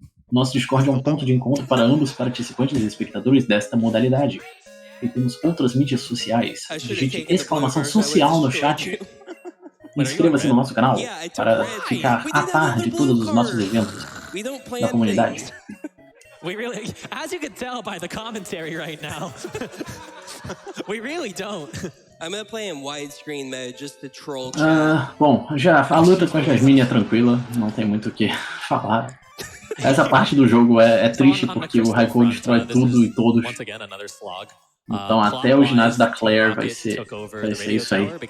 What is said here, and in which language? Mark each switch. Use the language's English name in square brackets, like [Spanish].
[Portuguese] Nosso Discord é um ponto de encontro para ambos participantes e espectadores desta modalidade. E temos outras mídias sociais. Digite exclamação social no chat. Inscreva-se no nosso canal para ficar a par de todos os nossos eventos da comunidade. [English] We really, as you can tell by the commentary right now, we really don't. I'm gonna play in widescreen mode just to troll. [Portuguese] Bom, já a luta com a Jasmine é tranquila, não tem muito o que falar. Essa parte do jogo é triste porque o Raikou destrói tudo e todos. Então até o ginásio da Claire vai ser isso aí.